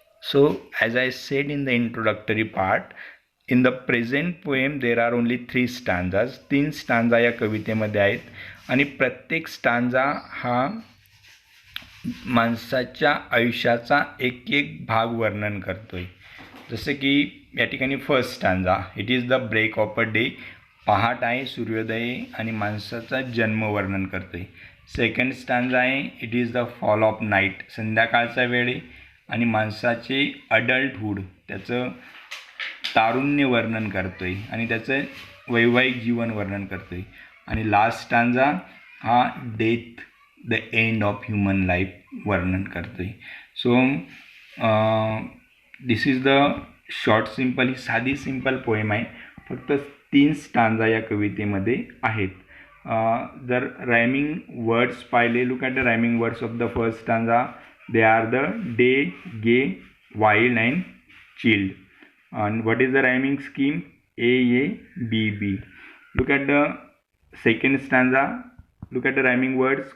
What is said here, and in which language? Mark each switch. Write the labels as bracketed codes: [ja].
[en] So as I said in the introductory part, in the present poem there are only 3 stanzas. [mr] 3 stanza या कवितेमध्ये आहेत आणि प्रत्येक stanza हा माणसाच्या आयुष्याचा एक एक भाग वर्णन करतो आहे. जसं की या ठिकाणी [en] First stanza, it is the break of a day. [mr] पहाट आहे, सूर्योदय आणि माणसाचा जन्म वर्णन करतो आहे. सेकंड स्टांजा आहे, [en] It is the fall of night. [mr] संध्याकाळचा वेळ आहे आणि माणसाचे अडल्टहूड, त्याचं तारुण्य वर्णन करतो आहे आणि त्याचं वैवाहिक जीवन वर्णन करतो आहे. आणि लास्ट स्टांजा हा [en] death, the end of human life [mr] वर्णन करतो आहे. [en] So this is the short simple. [mr] ही साधी सिम्पल पोएम आहे. फक्त 3 स्टांजा या कवितेमध्ये आहेत. जर रायमिंग वर्ड्स पाहिले, [en] Look at the rhyming words of the first stanza. They are the day, gay, wild and chilled. And what is the rhyming scheme? A, A, B, B. Look at the second stanza. Look at the rhyming words.